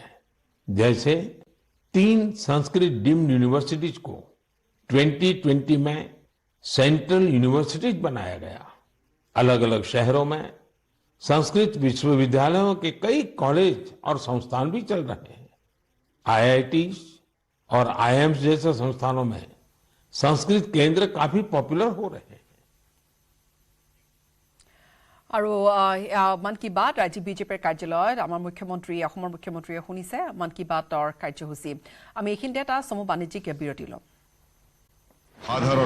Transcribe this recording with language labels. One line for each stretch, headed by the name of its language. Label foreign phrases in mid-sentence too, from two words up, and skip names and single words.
Hindi: जैसे 3 संस्कृत
English: deemed universities
Hindi: को 2020 में
English: central universities
Hindi: बनाया गया। अलग अलग शहरों में संस्कृत विश्वविद्यालयों के कई कॉलेज और संस्थान भी चल रहे हैं। IITs और IIMs जैसे संस्थानों में संस्कृत केंद्र काफी पॉपुलर हो रहे हैं।
Assamese: আৰু মন কি বাত ৰাজ্যিক বিজেপিৰ কাৰ্যালয়ত আমাৰ অসমৰ মুখ্যমন্ত্ৰীয়ে শুনিছে মন কি বাতৰ কাৰ্যসূচী। আমি এইখিনিতে এটা চমু বাণিজ্যিক বিৰতি ল'ম।